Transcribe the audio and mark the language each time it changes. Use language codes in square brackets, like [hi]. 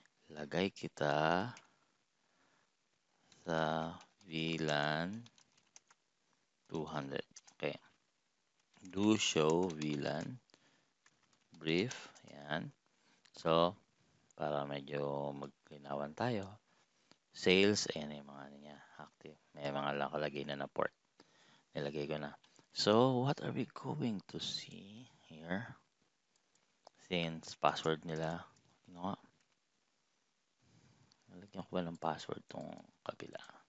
[tl] Lagay kita sa VLAN 200. Okay. [en] Do show VLAN brief. Yan. [tl] So, para medyo maglinawan tayo. Sales, ayan yung mga ano niya, active. May mga nakalagay na port. Nilagay ko na. [en] So, what are we going to see here? [tl] Since password nila, ano nga? Nalagyan ko ba ng password tong kabila?